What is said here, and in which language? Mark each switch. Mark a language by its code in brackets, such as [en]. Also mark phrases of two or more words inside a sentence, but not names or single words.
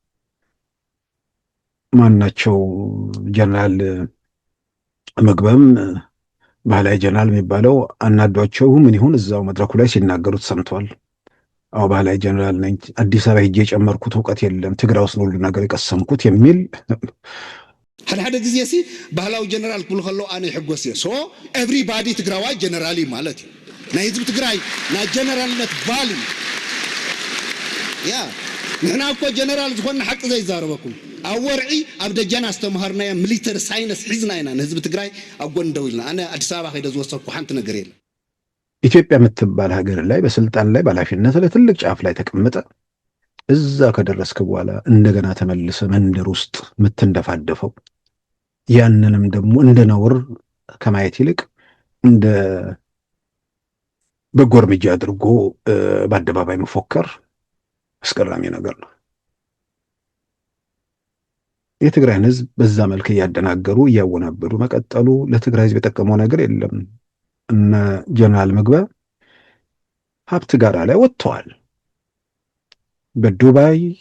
[am] ማናቸው ጀነራል ምግበም ባህላዊ ጀነራል የሚባለው አናዷቸው ምን ይሁን እዛው መድረኩ ላይ ሲናገሩት ሰምተዋል። አዎ ባህላዊ ጀነራል ነኝ፣ አዲስ አበባ ሄጄ የጨመርኩት እውቀት የለም፣ ትግራይ ውስጥ ሁሉ ነገር የቀሰምኩት የሚል [ti] ሓደ ግዜ ሲ ባህላዊ ጀነራል ክብሉ ከለው ኣነ ይሕጎስ እየ። [en] so everybody [ti] ትግራዋይ ጀነራል እዩ ማለት እዩ። ናይ ህዝቢ ትግራይ ናይ ጀነራልነት ባል እዩ። ያ ንሕና እኮ ጀነራል ዝኾነ ሓቂ ዘይዛረበኩም ኣብ ወርዒ ኣብ ደጃና ዝተምሃርናዮ [en] military science [ti] ሒዝና ኢና ንህዝቢ ትግራይ ኣብ ጎን ደው ኢልና። ኣነ አዲስ አበባ ከይደ ዝወሰድኩ ሓንቲ ነገር የለን። [am] ኢትዮጵያ የምትባል ሀገር ላይ በስልጣን ላይ በኃላፊነት ላይ ትልቅ ጫፍ ላይ ተቀምጠ እዛ ከደረስክ በኋላ እንደገና ተመልሰ መንደር ውስጥ የምትንደፋደፈው ያንንም ደግሞ እንደ ነውር ከማየት ይልቅ እንደ በጎ እርምጃ አድርጎ በአደባባይ መፎከር አስገራሚ ነገር ነው። የትግራይን ህዝብ በዛ መልክ እያደናገሩ እያወናበዱ መቀጠሉ ለትግራይ ህዝብ የጠቀመው ነገር የለም። እነ ጀነራል ምግበ ሀብት ጋራ ላይ ወጥተዋል። በዱባይ